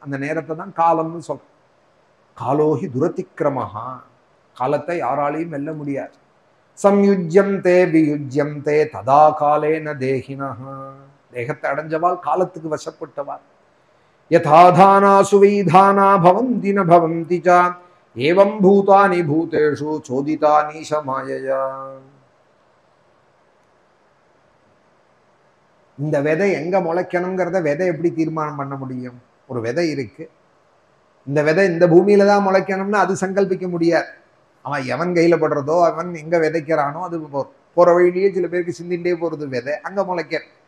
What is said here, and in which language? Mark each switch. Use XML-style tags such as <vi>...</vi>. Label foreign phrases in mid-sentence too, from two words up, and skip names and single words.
<ta>அந்த நேரத்தை தான் காலம்னு சொல்றான்.</ta> <sa>कालो हि दुरतिक्रमः,</sa> <ta>காலத்தை யாராலையும் வெல்ல முடியாது.</ta> <sa>संयुज्यन्ते वियुज्यन्ते तथा कालेन देहिनः,</sa> <ta>தேகத்தை அடைஞ்சவாள் காலத்துக்கு வசப்பட்டவாள்.</ta> <sa>यथाधाना स्वैधाना भवन्ति न भवन्ति च एवं भूतानि भूतेषु चोदितानि समायया.</sa> <ta>இந்த விதை எங்க முளைக்கணுங்கிறத விதை எப்படி தீர்மானம் பண்ண முடியும்? ஒரு விதை இருக்கு, இந்த விதை இந்த பூமியில தான் முளைக்கணும்னு அது சங்கல்பிக்க முடியாது. அவன் எவன் கையில படுறதோ, அவன் எங்க விதைக்கிறானோ அது போற வழியிலேயே சில பேருக்கு சிந்திண்டே போறது விதை அங்க முளைக்க.</ta>